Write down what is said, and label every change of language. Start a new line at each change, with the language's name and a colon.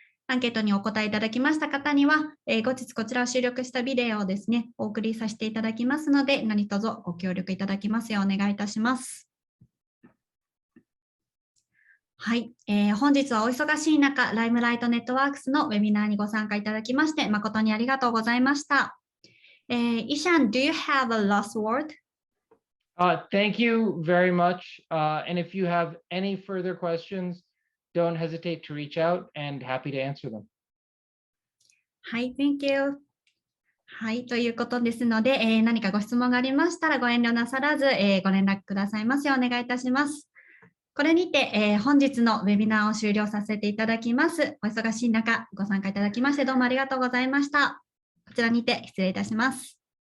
Japanese: アンケートにお答えいただきました方には、後日こちらを収録したビデオをですね、お送りさせていただきますので、何卒ご協力いただきますようお願いいたします。はい、本日はお忙しい中、ライムライトネットワークスのウェビナーにご参加いただきまして、誠にありがとうございました。イシャン、
English: do you have a last word? Thank you very much. And if you have any further questions, don't hesitate to reach out and happy to answer them. はい、Thank you.
Japanese: はい、ということですので、何かご質問がありましたらご遠慮なさらず、ご連絡くださいますようお願いいたします。これにて、本日のウェビナーを終了させていただきます。お忙しい中、ご参加いただきましてどうもありがとうございました。こちらにて失礼いたします。